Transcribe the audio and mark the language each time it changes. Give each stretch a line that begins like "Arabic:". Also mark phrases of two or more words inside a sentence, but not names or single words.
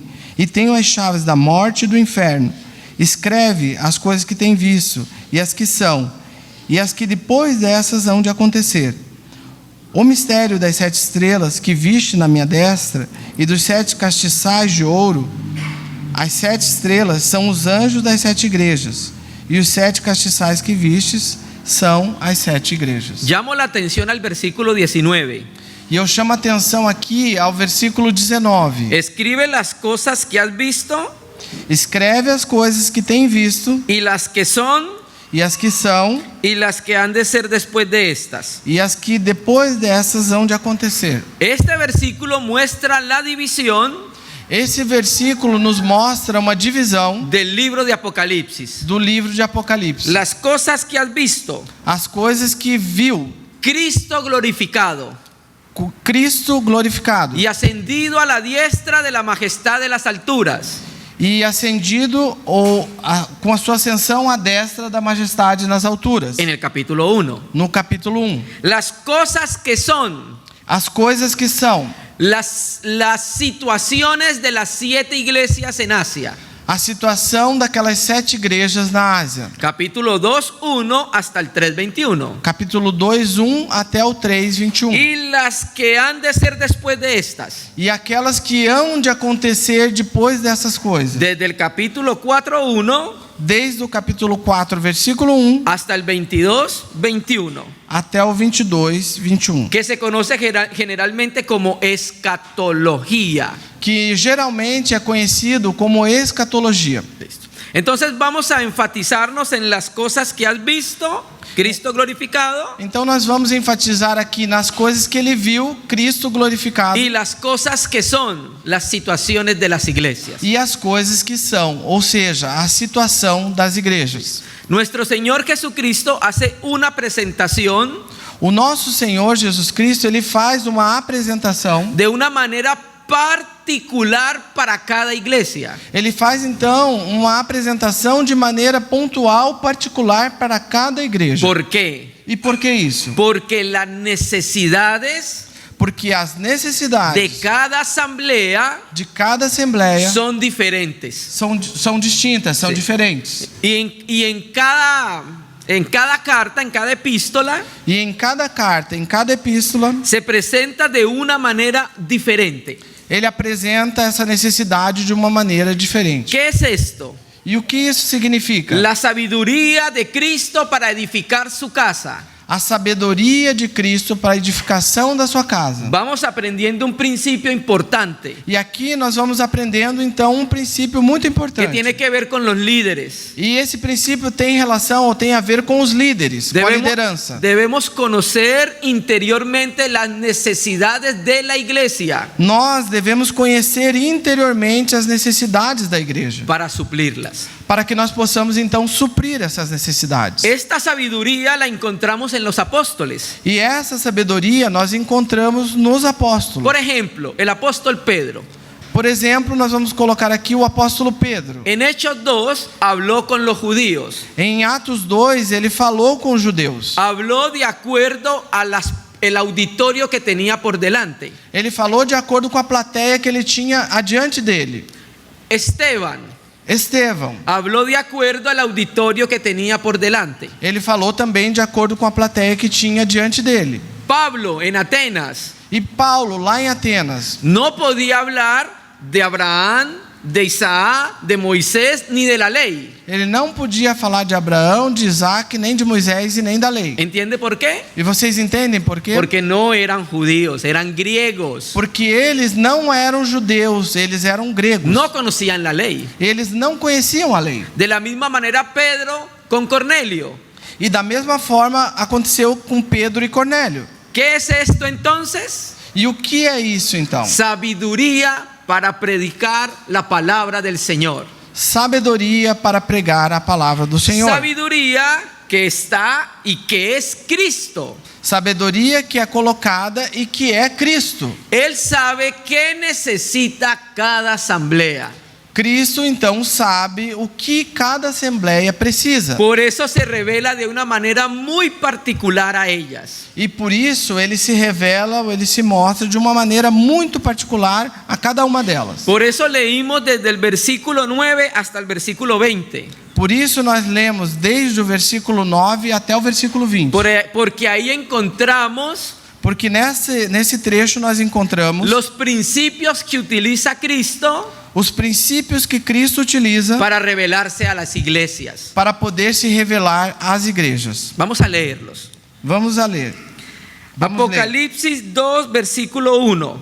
Portuguese: E tenho as chaves da morte e do inferno. Escreve as coisas que tem visto, e as que são, e as que depois dessas hão de acontecer. O mistério das 7 estrelas que viste na minha destra e dos 7 castiçais de ouro. As 7 estrelas são os anjos das 7 igrejas, e os 7 castiçais que vistes são as 7 igrejas.
Spanish: Llamo la atención al versículo 19.
Portuguese: E eu chamo a atenção aqui ao versículo 19.
Spanish: Escribe las cosas que has visto
Portuguese: Escreve as coisas que tem visto,
Spanish: y las que son
Portuguese: e as que são,
Spanish: y las que han de ser después de estas.
Portuguese: e as que depois dessas hão de acontecer.
Spanish: Este versículo muestra la división
Portuguese: Esse versículo nos mostra uma divisão
Spanish: del libro de Apocalipsis.
Portuguese: do livro de Apocalipse.
Spanish: Las cosas que has visto,
Portuguese: As coisas que viu
Spanish: Cristo glorificado
Portuguese: Cristo glorificado
Spanish: y ascendido a la diestra de la majestad de las alturas.
Portuguese: e ascendido com a sua ascensão à destra da majestade nas alturas.
Spanish: En el capítulo 1.
Portuguese: No capítulo 1.
Spanish: Las cosas que son,
Portuguese: As coisas que são,
Spanish: las situaciones de las 7 iglesias en Asia.
Portuguese: a situação daquelas 7 igrejas na Ásia.
Spanish: Capítulo 2, 1 hasta el 3, 21.
Portuguese: Capítulo 2, 1 até o 3, 21.
Spanish: Y las que han de ser después de estas.
Portuguese: E aquelas que hão de acontecer depois dessas coisas.
Spanish: Desde el capítulo 4, 1
Portuguese: Desde o capítulo 4, versículo 1
Spanish: hasta el 22, 21.
Portuguese: até o 22, 21.
Spanish: Que se conoce generalmente como escatología.
Portuguese: Que geralmente é conhecido como escatologia.
Spanish: Listo. Entonces vamos a enfatizarnos en las cosas que has visto, Cristo glorificado,
Portuguese: Então nós vamos enfatizar aqui nas coisas que ele viu, Cristo glorificado,
Spanish: y las cosas que son las situaciones de las iglesias.
Portuguese: e as coisas que são, ou seja, a situação das igrejas.
Spanish: Nuestro Señor Jesucristo hace una presentación
Portuguese: O nosso Senhor Jesus Cristo, ele faz uma apresentação,
Spanish: de una manera particular para cada iglesia.
Portuguese: ele faz então uma apresentação de maneira pontual, particular para cada igreja.
Spanish: ¿Por qué?
Portuguese: E por que isso?
Spanish: Porque las necesidades
Portuguese: Porque as
Spanish: de
Portuguese: necessidades
Spanish: cada asamblea
Portuguese: de cada assembleia
Spanish: son diferentes.
Portuguese: são distintas, são Sim. diferentes.
Spanish: Y en cada carta, en cada epístola,
Portuguese: E em cada carta, em cada epístola,
Spanish: se presenta de una manera diferente.
Portuguese: ele apresenta essa necessidade de uma maneira diferente.
Spanish: ¿Qué es esto?
Portuguese: E o que isso significa?
Spanish: La sabiduría de Cristo para edificar su casa.
Portuguese: A sabedoria de Cristo para a edificação da sua casa.
Spanish: Vamos aprendiendo un principio importante
Portuguese: E aqui nós vamos aprendendo então um princípio muito
Spanish: que
Portuguese: importante.
Spanish: tiene que ver con los líderes.
Portuguese: E esse princípio tem relação ou tem a ver com os líderes, com a liderança.
Spanish: Debemos conocer interiormente las necesidades de la iglesia
Portuguese: Nós devemos conhecer interiormente as necessidades da igreja,
Spanish: para suplirlas.
Portuguese: para que nós possamos então suprir essas necessidades.
Spanish: Esta sabiduría la encontramos en los apóstoles.
Portuguese: E essa sabedoria nós encontramos nos apóstolos.
Spanish: Por ejemplo, el apóstol Pedro,
Portuguese: Por exemplo, nós vamos colocar aqui o apóstolo Pedro.
Spanish: en Hechos 2, habló con los judíos.
Portuguese: Em Atos 2, ele falou com os judeus.
Spanish: Habló de acuerdo a el auditorio que tenía por delante.
Portuguese: Ele falou de acordo com a plateia que ele tinha adiante dele.
Spanish: Esteban
Portuguese: Estevão,
Spanish: habló de acuerdo al auditorio que tenía por delante.
Portuguese: ele falou também de acordo com a plateia que tinha diante dele.
Spanish: Pablo en Atenas
Portuguese: E Paulo, lá em Atenas,
Spanish: no podía hablar de Abraham, de Isaac, de Moisés, ni de la ley.
Portuguese: ele não podia falar de Abraão, de Isaac, nem de Moisés e nem da lei.
Spanish: ¿Entiende por qué?
Portuguese: E vocês entendem por quê?
Spanish: Porque no eran judíos, eran griegos.
Portuguese: Porque eles não eram judeus, eles eram gregos.
Spanish: No conocían la ley.
Portuguese: Eles não conheciam a lei.
Spanish: De la misma manera Pedro con Cornelio.
Portuguese: E da mesma forma aconteceu com Pedro e Cornélio.
Spanish: ¿Qué es esto entonces?
Portuguese: E o que é isso então?
Spanish: Sabiduría para predicar la palabra del Señor.
Portuguese: Sabedoria para pregar a palavra do Senhor.
Spanish: Sabiduría que está y que es Cristo.
Portuguese: Sabedoria que é colocada e que é Cristo.
Spanish: Él sabe qué necesita cada asamblea.
Portuguese: Cristo então sabe o que cada assembleia precisa.
Spanish: Por eso se revela de una manera muy particular a ellas.
Portuguese: E por isso ele se revela, ele se mostra de uma maneira muito particular a cada uma delas.
Spanish: Por eso leímos desde el versículo 9 hasta el versículo 20.
Portuguese: Por isso nós lemos desde o versículo 9 até o versículo 20.
Spanish: Porque ahí encontramos
Portuguese: Porque nesse trecho nós encontramos
Spanish: los principios que utiliza Cristo
Portuguese: os princípios que Cristo utiliza
Spanish: para revelarse a las iglesias.
Portuguese: para poder se revelar às igrejas.
Spanish: Vamos a leerlos.
Portuguese: Vamos a ler. Vamos ler.
Spanish: Apocalipsis 2, versículo 1.